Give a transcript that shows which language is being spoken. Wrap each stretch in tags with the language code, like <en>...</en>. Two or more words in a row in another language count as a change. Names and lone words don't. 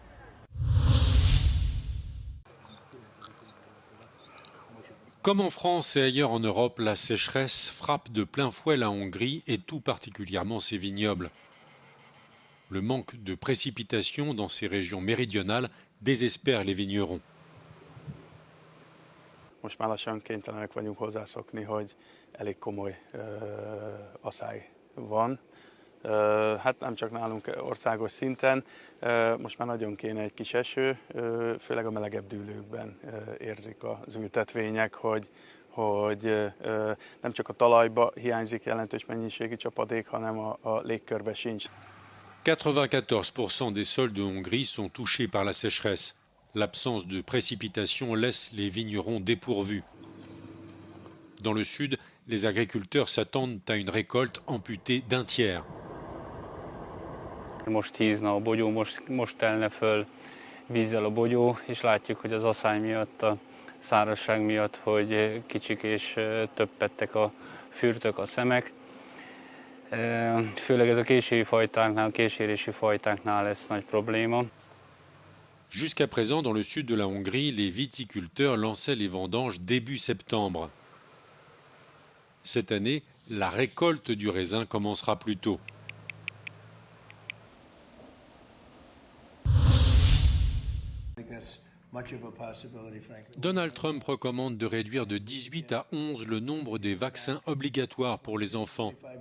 <fr>Comme en France et ailleurs en Europe, la sécheresse frappe de plein fouet la Hongrie et tout particulièrement ses vignobles. Le manque de précipitations dans ces régions méridionales désespère les vignerons.</fr> <hu>Most már lassan kénytelenek vagyunk hozzászokni, hogy elég komoly asszály van. Hát nem csak nálunk országos szinten, most már nagyon kéne egy kis eső, főleg a melegebb dűlőkben érzik az ültetvények, hogy nem csak a talajba hiányzik jelentős mennyiségű csapadék, hanem a légkörbe sincs.</hu> <fr>94% des sols de Hongrie sont touchés par la sécheresse. L'absence de précipitations laisse les vignerons dépourvus. Dans le sud, les agriculteurs s'attendent à une récolte amputée d'un tiers.</fr> <hu>Most hízna a bogyó, most telne föl vízzel a bogyó, és látjuk, hogy az asszály miatt, a szárazság miatt, hogy kicsik és többettek a fürtök, a szemek. Főleg ez a késői fajtáknál, késérési fajtáknál lesz nagy probléma.</hu> <fr>Jusqu'à présent, dans le sud de la Hongrie, les viticulteurs lançaient les vendanges début septembre. Cette année, la récolte du raisin commencera plus tôt. Donald Trump recommande de réduire de 18 à 11 le nombre des vaccins obligatoires pour les enfants.</fr>